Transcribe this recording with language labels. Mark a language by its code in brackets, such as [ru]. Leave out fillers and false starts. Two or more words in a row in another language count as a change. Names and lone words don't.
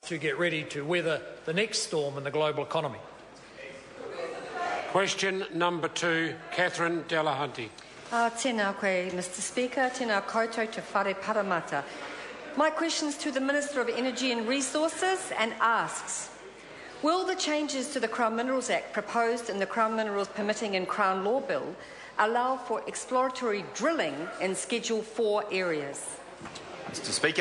[en] to get ready to weather the next storm in the global economy. Question number 2, Catherine Delahunty. [mi] Tēnā koe, [en] Mr Speaker. [mi] Tēnā koutou te whare paramata. [en] My question is to the Minister of Energy and Resources and asks, will the changes to the Crown Minerals Act proposed in the Crown Minerals Permitting and Crown Law Bill allow for exploratory drilling in Schedule 4 areas? Mr Speaker.